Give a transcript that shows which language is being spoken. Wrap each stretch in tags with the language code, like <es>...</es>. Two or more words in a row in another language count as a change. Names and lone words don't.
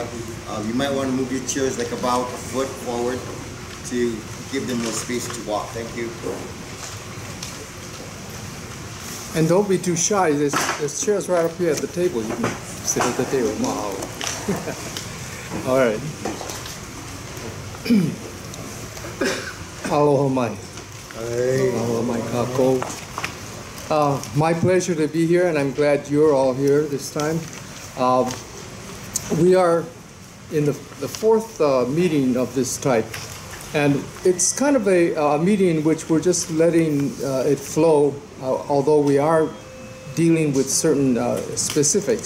<en>You might want to move your chairs like about a foot forward to give them more space to walk. Thank you. And don't be too shy. There's chairs right up here at the table. You can sit at the table. Wow. All right.</en> <haw>Aloha mai. Aloha mai kako.</haw> <en>My pleasure to be here, and I'm glad you're all here this time. We are in the fourth meeting of this type, and it's kind of a meeting in which we're just letting it flow, although we are dealing with certain specifics.</en>